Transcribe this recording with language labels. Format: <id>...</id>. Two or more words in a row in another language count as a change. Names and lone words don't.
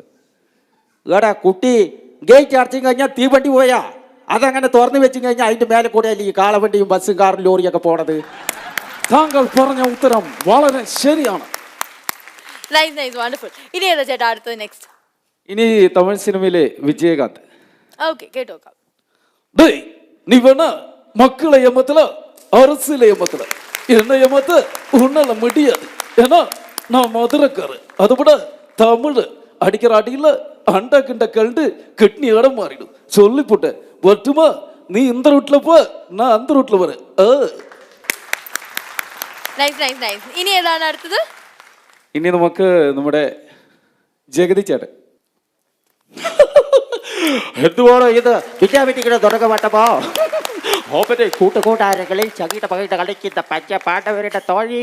<ml>എടാ കുട്ടി, ഗേറ്റ് അടച്ചു കഴിഞ്ഞാൽ തീവണ്ടി പോയാ അതങ്ങനെ തുറന്നു വെച്ച് കഴിഞ്ഞാൽ അതിന്റെ മേലെ കൂടെ അല്ലേ ഈ കാളവണ്ടിയും ബസ്സും കാറും ലോറിയൊക്കെ പോണത്. താങ്കൾ പറഞ്ഞ ഉത്തരം വളരെ ശരിയാണ്. ഇനി തമിഴ് സിനിമയിലെ വിജയകാന്ത്.</ml> <ta>நீ வேணா மக்களை ஏமாத்தல, அரசியல ஏமாத்தல, என்ன ஏமாத்த உன்னால முடியாது. ஏன்னா நான் மதுரைக்காரு, அதை விட தமிழ் அடிக்கிற அடியில அண்டா கிண்ட கண்டு கிட்னி இடம் மாறிடும். சொல்லி போட்டேன், ஒட்டுமா நீ இந்த ரூட்ல போ, நான் அந்த ரூட்ல வரேன்.</ta> <ml>ഇനി നമുക്ക് നമ്മുടെ ജഗതി ചേട്ടൻ. എന്തുവാണോ ഇത്? വിദ്യാപീഠിയുടെ തുടക്കമാട്ടപ്പോ കൂട്ടുകൂട്ടാരകളിൽ ചകിട്ട പകിട്ട കളിക്കുന്ന പച്ച പാട്ടവരുടെ തോഴി.</ml>